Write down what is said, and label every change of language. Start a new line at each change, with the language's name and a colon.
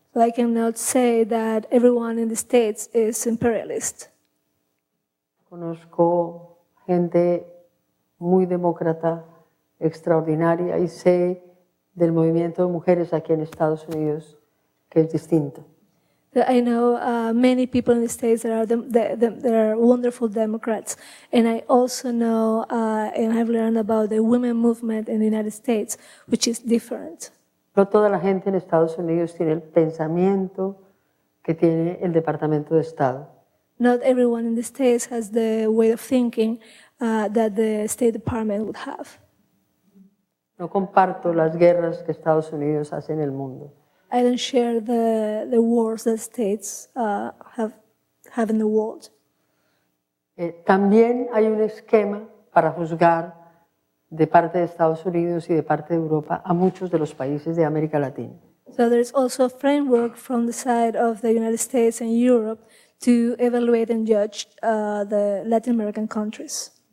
English: So I cannot say that everyone in the States is imperialist.
Spanish: Conozco gente muy demócrata, extraordinaria, y sé del movimiento de mujeres aquí en Estados Unidos que es distinto.
English: I know many people in the States that are wonderful Democrats, and I also know and have learned about the women movement in the United States, which is different.
Spanish: No toda la gente en Estados Unidos tiene el pensamiento que tiene el Departamento de Estado.
English: not everyone in the States has the way of thinking that the State Department would have.
Spanish: No comparto las guerras que Estados Unidos hace en el mundo.
English: I don't share the wars that states have in the world.
Spanish: También hay un esquema para juzgar de parte de Estados Unidos y de parte de Europa a muchos de los países de América Latina.
English: So there's also a framework from the side of the United States and Europe to evaluate and judge the Latin American countries.